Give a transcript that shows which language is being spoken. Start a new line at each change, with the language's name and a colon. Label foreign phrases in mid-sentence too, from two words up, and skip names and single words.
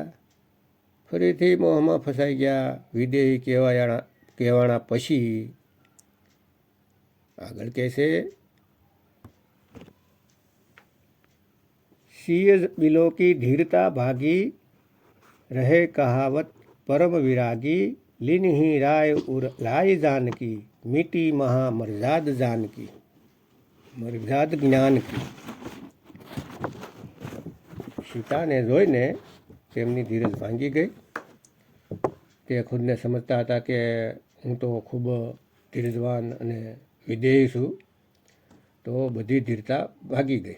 Gujarati: ફરીથી મોહમાં ફસાઈ ગયા. વિદેહી કહેવાના પછી આગળ કહે છે,
Awadhi: सिय बिलो की धीरता भागी, रहे कहावत परम विरागी, लीनही राय उर लाय जानकी, मीटी महा मर्याद जानकी, मर्याद ज्ञान की.
Gujarati: સીતાને જોઈને તેમની ધીરજ ભાંગી ગઈ. તે ખુદને સમજતા હતા કે હું તો ખૂબ ધીરજવાન અને વિધેયી છું. તો બધી ધીરતા ભાગી ગઈ.